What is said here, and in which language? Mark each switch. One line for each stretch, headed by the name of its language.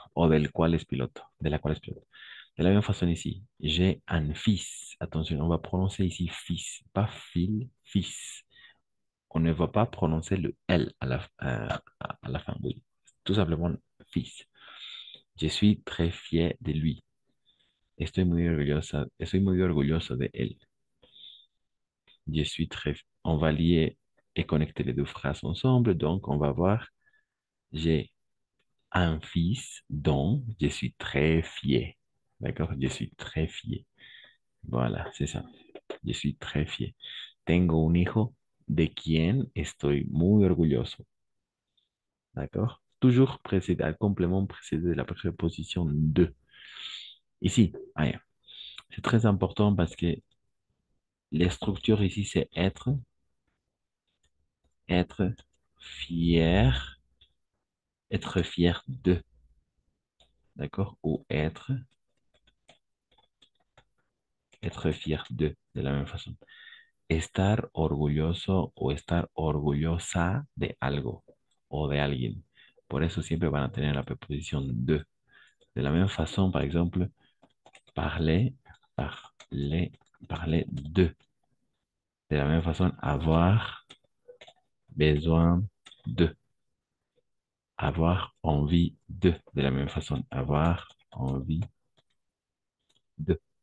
Spanish: O del cual es piloto, de la cual es piloto.
French: De la même façon ici, j'ai un fils. Attention, on va prononcer ici fils, pas fil, fils. On ne va pas prononcer le L à la fin, oui. Tout simplement fils. Je suis très fier de lui.
Spanish: Estoy muy orgulloso de él.
French: Je suis très... On va lier et connecter les deux phrases ensemble. Donc, on va voir, j'ai un fils dont je suis très fier. D'accord? Je suis très fier. Voilà, c'est ça. Je suis très fier.
Spanish: Tengo un hijo de quien estoy muy orgulloso.
French: D'accord? Toujours précédé, un complément précédé de la préposition de. Ici, allez, c'est très important parce que les structures ici, c'est être fier, être fier de. D'accord? Ou être fier de la même façon.
Spanish: Estar orgulloso o estar orgullosa de algo o de alguien. Por eso siempre van a tener la preposición de.
French: De la même façon, par exemple, parler, parler, parler de. De la même façon, avoir besoin de. Avoir envie de. De la même façon, avoir envie de.